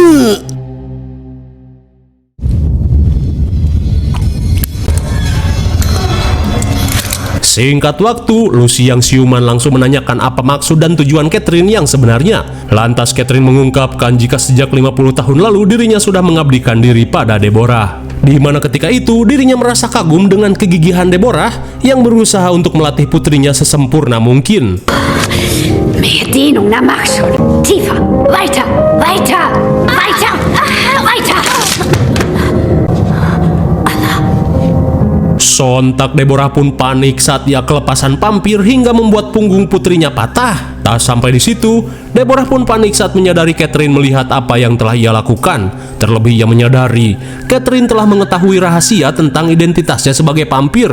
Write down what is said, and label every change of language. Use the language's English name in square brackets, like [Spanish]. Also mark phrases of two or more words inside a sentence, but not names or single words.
[Indonesian] Singkat waktu, Lucy yang siuman langsung menanyakan apa maksud dan tujuan Catherine yang sebenarnya. Lantas Catherine mengungkapkan jika sejak 50 tahun lalu dirinya sudah mengabdikan diri pada Deborah. Di mana ketika itu dirinya merasa kagum dengan kegigihan Deborah yang berusaha untuk melatih putrinya sesempurna mungkin. [German] mehr Dehnung, na mach schon. Tiefer, weiter, weiter, weiter, weiter. [Indonesian] Sontak Deborah pun panik saat ia kelepasan vampir hingga membuat punggung putrinya patah. Tak sampai di situ, Deborah pun panik saat menyadari Catherine melihat apa yang telah ia lakukan. Terlebih ia menyadari Catherine telah mengetahui rahasia tentang identitasnya sebagai vampir.